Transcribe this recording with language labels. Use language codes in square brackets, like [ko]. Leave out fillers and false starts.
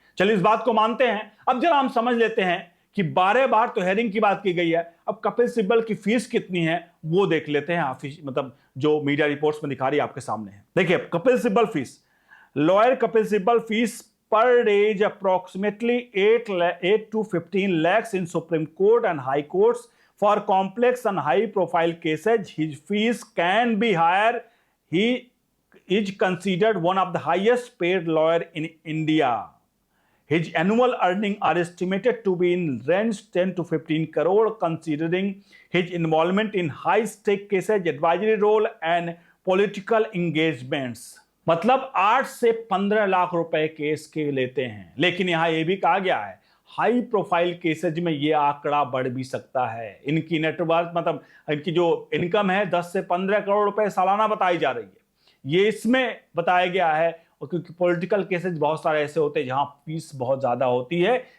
[hi] चलिए इस बात को मानते हैं। अब जरा हम समझ लेते हैं कि 12 बार तो हेयरिंग की बात की गई है, अब कपिल सिब्बल की फीस कितनी है वो देख लेते हैं। मतलब जो मीडिया रिपोर्ट्स में दिखा रही है आपके सामने है। देखिए [en] Kapil Sibal fees, lawyer Kapil Sibal fees per day is approximately 8 to 15 lakhs in Supreme Court and High Courts. For complex and high profile cases, his fees can be higher. He is considered one of the highest paid lawyer in India. His annual earnings are estimated to be in range 10 to 15 crore, considering his involvement in high-stake cases, advisory role and political engagements. [hi] मतलब 8 से 15 लाख रुपए case के लेते हैं। लेकिन यहां यह भी कहा गया है हाई प्रोफाइल केसेज में यह आंकड़ा बढ़ भी सकता है। इनकी नेटवर्थ मतलब इनकी जो इनकम है 10 से 15 करोड़ रुपए सालाना बताई जा रही है। ये इसमें बताया गया है और क्योंकि पॉलिटिकल केसेज बहुत सारे ऐसे होते हैं जहां फीस बहुत ज्यादा होती है।